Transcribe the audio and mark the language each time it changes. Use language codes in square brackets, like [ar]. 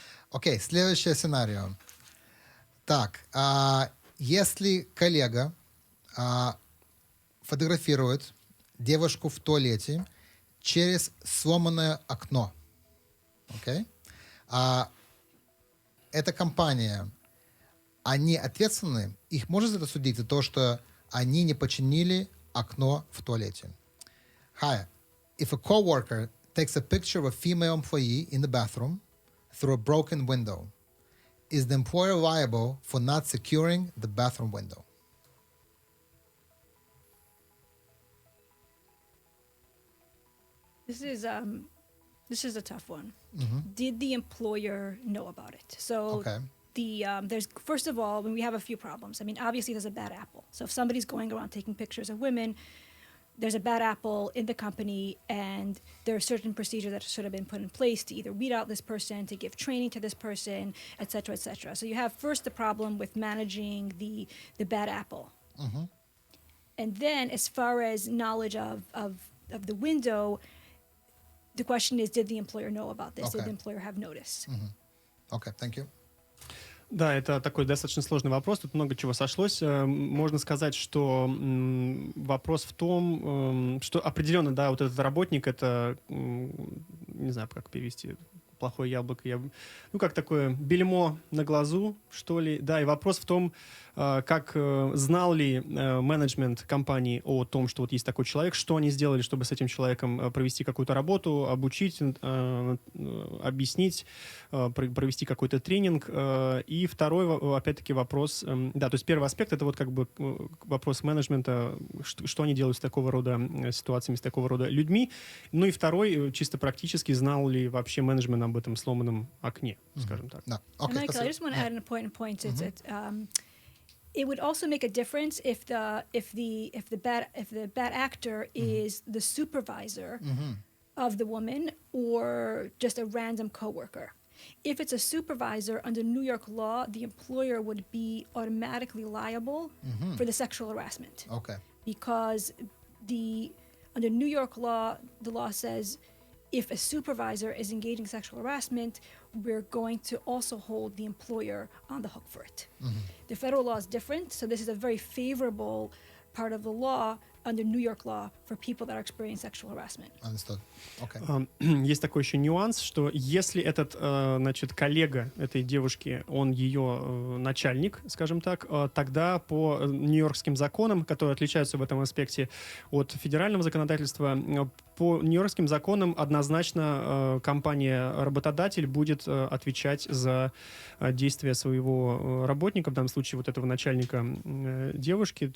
[ru] Окей, следующее сценарий. Так, если коллега фотографирует девушку в туалете через сломанное окно, окей? Эта компания, они ответственны, их можно за это судить, за то, что они не починили окно в туалете. [en] Chaya, if a coworker takes a picture of a female employee in the bathroom through a broken window, is the employer liable for not securing the bathroom window? This is a tough one. Did the employer know about it? So there's, first of all, when we have a few problems. I mean, obviously there's a bad apple. So if somebody's going around taking pictures of women, there's a bad apple in the company, and there are certain procedures that should have been put in place to either weed out this person, to give training to this person, et cetera, et cetera. So you have first the problem with managing the bad apple. And then as far as knowledge of the window, the question is, did the employer know about this? Did the employer have notice? Okay, thank you. [ru] Да, это такой достаточно сложный вопрос, тут много чего сошлось. Можно сказать, что вопрос в том, что определенно, да, вот этот работник, это, не знаю, как перевести, плохое яблоко, ну, как такое бельмо на глазу, что ли. Да, и вопрос в том, как знал ли менеджмент компании о том, что вот есть такой человек, что они сделали, чтобы с этим человеком провести какую-то работу, обучить, объяснить, провести какой-то тренинг. И второй, опять-таки, вопрос, да, то есть первый аспект — это вот как бы вопрос менеджмента, что они делают с такого рода ситуациями, с такого рода людьми. Ну и второй, чисто практически, знал ли вообще менеджмент об этом сломанном окне, скажем так. Да. [en] Okay, Michael, I just want to add an important point. It would also make a difference if the bad actor is the supervisor of the woman or just a random coworker. If it's a supervisor, under New York law, the employer would be automatically liable for the sexual harassment. Okay. Because under New York law, the law says if a supervisor is engaging in sexual harassment, we're going to also hold the employer on the hook for it. The federal law is different, so this is a very favorable part of the law under New York law for people that are experiencing sexual harassment. Understood. Okay. [ru] Есть такой еще нюанс, что если этот, значит, коллега этой девушки, он ее начальник, скажем так, тогда по нью-йоркским законам, которые отличаются в этом аспекте от федерального законодательства, по нью-йоркским законам однозначно компания-работодатель будет отвечать за действия своего работника, в данном случае вот этого начальника девушки.